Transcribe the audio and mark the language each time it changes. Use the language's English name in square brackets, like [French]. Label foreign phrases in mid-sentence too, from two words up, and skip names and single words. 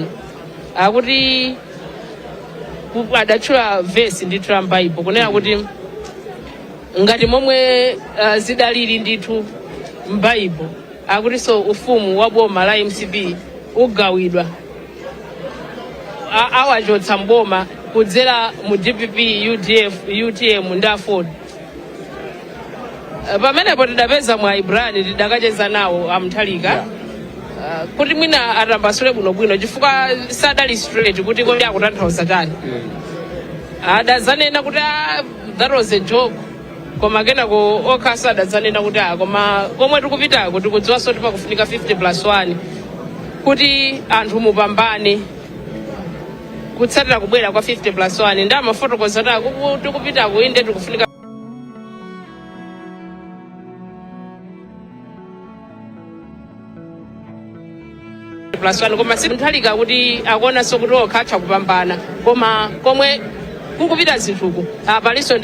[Nyanja] Akuti adatchula vesi ndithu la m'Baibulo kunena kuti ngati momwe zidalili ndithu m'Baibulo, akuti so ufumu wa boma la MCP ugawidwa, awachotsa mboma kudzera mu DPP, UDF, UTM ndi Afford. Pamenepo tidapeza mwa Ibrani tidakacheza nawo amthalika kuti mwina atambasule bwinobwino chifukwa sadali straight kuti kodi akutanthauza chani. Adazanena kuti [English] that was a joke [Nyanja] koma kenako okhasa adadzanena kuti koma komwe tikupitako tikudziwanso kuti pakufunika 50+1 kuti anthu mupambane kutsatira kubwera kwa 50+1 ndi amafotokoza kuti tikupitako inde tikufunika +1 koma Mutharika kuti akuonanso kuti okhatha kupambana koma komwe kukupita zinthuku palinso